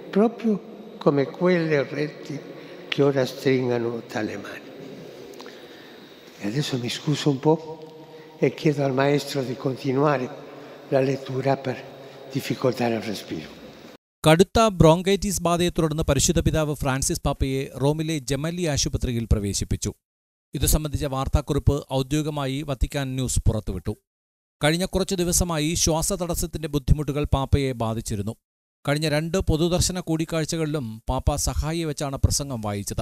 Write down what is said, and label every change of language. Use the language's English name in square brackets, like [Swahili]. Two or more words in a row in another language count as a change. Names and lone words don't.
[Italian] proprio come quelle orretti che ora stringano tale mani. E adesso mi scuso un po' e chiedo al maestro di continuare la lettura per difficoltà nel respiro. [Malayalam] കടുത്ത ബ്രോങ്കൈറ്റിസ് ബാധയെ തുടർന്ന് പരിശുദ്ധ പിതാവ് ഫ്രാൻസിസ് പാപ്പയെ റോമിലെ ജെമല്ലി ആശുപത്രിയിൽ പ്രവേശിപ്പിച്ചു. ഇതു സംബന്ധിച്ച വാർത്താക്കുറിപ്പ് ഔദ്യോഗികമായി വത്തിക്കാൻ ന്യൂസ് പുറത്തുവിട്ടു. കഴിഞ്ഞ കുറച്ചു ദിവസമായി ശ്വാസതടസ്സത്തിന്റെ ബുദ്ധിമുട്ടുകൾ പാപ്പയെ ബാധിച്ചിരുന്നു. കഴിഞ്ഞ 2 പൊതുദർശന കൂടിക്കാഴ്ചകളിലും പാപ്പ സഹായിയെ വെച്ചാണ് പ്രസംഗം വായിച്ചത്.